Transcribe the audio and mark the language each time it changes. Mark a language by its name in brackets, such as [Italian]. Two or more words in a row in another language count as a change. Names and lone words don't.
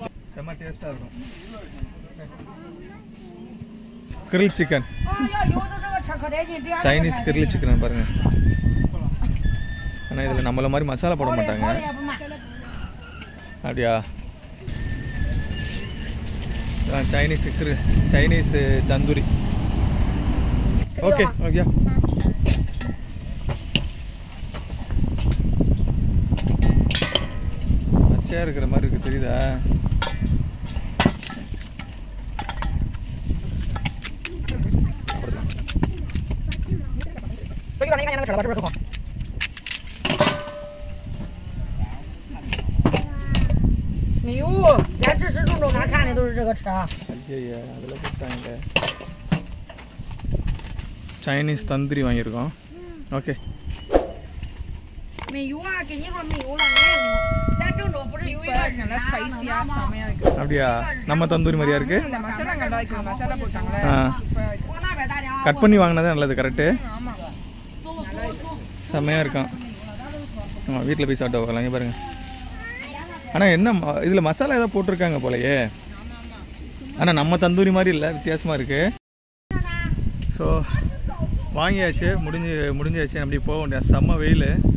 [Tamil] செம்ம டேஸ்ட்டாக இருக்கும் கிரில் சிக்கன் சைனீஸ் கிரில் சிக்கன் பாருங்கள் ஆனால் இதில் நம்மள மாதிரி மசாலா போட மாட்டாங்க அப்படியா சைனீஸ் தந்தூரி ஓகே ஓகே பச்சையாக இருக்கிற மாதிரி இருக்குது தெரியுதா [Chinese] 没有，连自始至终俺看的都是这个车。 [Tamil] ஐயா அதில் போட்டாங்க சைனீஸ் தந்தூரி வாங்கியிருக்கோம் ஓகே [Chinese] 没有啊，跟你说没有了，俺也没有。咱郑州不是有一个 [Tamil] நல்லா ஸ்பைசியாக செமையாக இருக்குது அப்படியா நம்ம தந்தூரி மாதிரியா இருக்கு இந்த மசாலா நல்லா இருக்கு மசாலா போட்டாங்களே [Chinese] 往那边大家。 [Tamil] கட் பண்ணி வாங்கினதே நல்லது கரெக்டு ஆமாம் செம்மையாக இருக்கான் ஆமாம் வீட்டில் போய் சாப்பிட்டு போகலாம் இங்கே பாருங்கள் ஆனால் என்ன இதில் மசாலா ஏதாவது போட்டிருக்காங்க போலயே ஆனால் நம்ம தந்தூரி மாதிரி இல்லை வித்தியாசமாக இருக்குது ஸோ வாங்கியாச்சு முடிஞ்சாச்சு அப்படி போக வேண்டிய செம்ம வெயில்